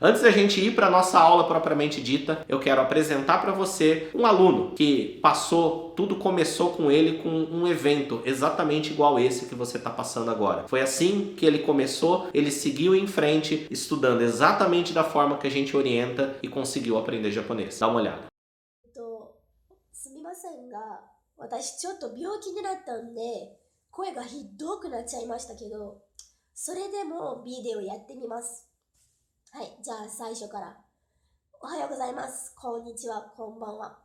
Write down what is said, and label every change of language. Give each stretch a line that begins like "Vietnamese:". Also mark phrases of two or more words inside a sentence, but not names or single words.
Portuguese: Antes da gente ir para a nossa aula propriamente dita, eu quero apresentar para você um aluno que passou, tudo começou com ele com um evento exatamente igual esse que você está passando agora. Foi assim que ele começou, ele seguiu em frente, estudando exatamente da forma que a gente orienta e conseguiu aprender japonês. Dá uma olhada.
Japanese: すみませんが、私ちょっと病気になったんで、声がひどくなっちゃいましたけど、それでもビデオやってみます。はい、じゃあ最初から。おはようございます。こんにちは、こんばんは。